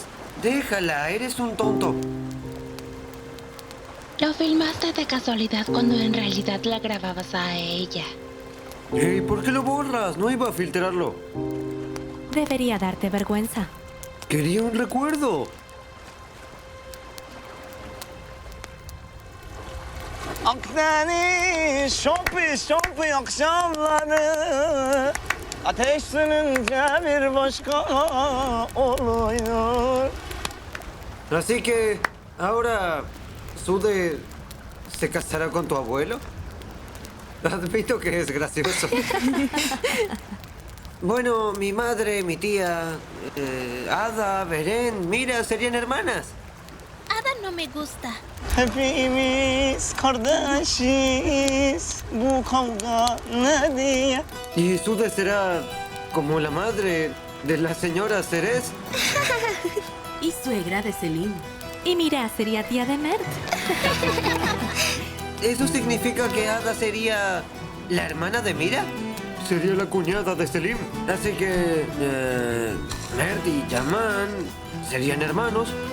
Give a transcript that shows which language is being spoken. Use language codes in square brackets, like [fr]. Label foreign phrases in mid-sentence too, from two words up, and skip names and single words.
[es] Déjala, eres un tonto. Lo filmaste de casualidad cuando en realidad la grababas a ella. Hey, ¿por qué lo borras? No iba a filtrarlo. Debería darte vergüenza. Quería un recuerdo. [tr] Akdeniz şompi akşamları Ateş sönünce bir başka oluyor. [es] Así que, ahora, Sude se casará con tu abuelo. Admito que es gracioso. Bueno, mi madre, mi tía, Ada, Beren, Mira, serían hermanas. Ada no me gusta. [tr] Hepimiz kardeşiz bu kavga ne diye. [es] Y Sude será como la madre de la señora Ceres. Y suegra de Selim. Y mira, sería tía de Mert. ¿Eso significa que Ada sería la hermana de Mira? Sería la cuñada de Selim. Así que Mert y Yaman serían hermanos.